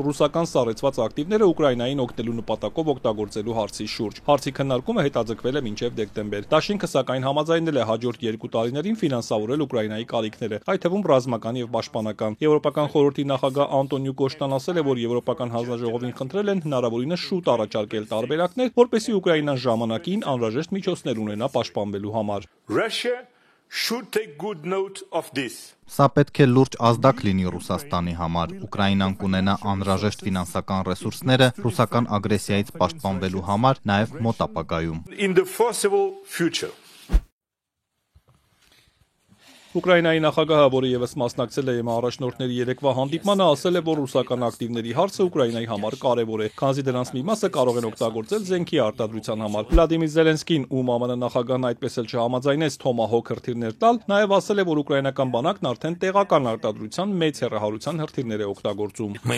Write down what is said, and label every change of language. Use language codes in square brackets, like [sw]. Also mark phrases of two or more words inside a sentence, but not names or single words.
[hy] ռուսական սառեցված ակտիվները Ուկրաինային օգնելու նպատակով օգտագործելու հարցի շուրջ։ Հարցի քննարկումը հետաձգվել է մինչև դեկտեմբեր։ Դաշինքը սակայն համաձայնել է հաջորդ 2 տարիներին ֆինանսավորել Ուկրաինայի կարիքները, այդ թվում ռազմական եւ պաշտպանական։ Եվրոպական խորհրդի նախագահ Անտոնիո Կոշտան ասել է, որ Եվրոպական հանձնաժողովին խնդրել են հնարավորինս շուտ առաջարկել տարբերակներ, որպեսզի Ուկրաինան ժամանակին անհրաժեշտ միջոցներ ունենա պաշտպանվելու համար։ [en] Russia should take good note of this. [hy] Սա պետք է լուրջ ազդակ լինի Ռուսաստանի համար։ Ուկրաինան կունենա անհրաժեշտ ֆինանսական ռեսուրսները ռուսական ագրեսիայից պաշտպանվելու համար նաև մոտ ապագայում։ [en] In the foreseeable future. [hy] Ուկրաինայի նախագահը, որը եւս մասնակցել է ԵՄ առաջնորդների երեկվա հանդիպմանը, ասել է, որ ռուսական ակտիվների հարցը Ուկրաինայի համար կարևոր է, քանզի դրանց մի մասը կարող են օգտագործել զենքի արտադրության համար։ Վլադիմիր Զելենսկին, ում ԱՄՆ նախագահն այդպես էլ չհամաձայնեց Թոմահոք հրթիռներ տալ, նաև ասել է, որ ուկրաինական բանակն արդեն տեղական արտադրության մեծ հեռահարության հրթիռներ է օգտագործում։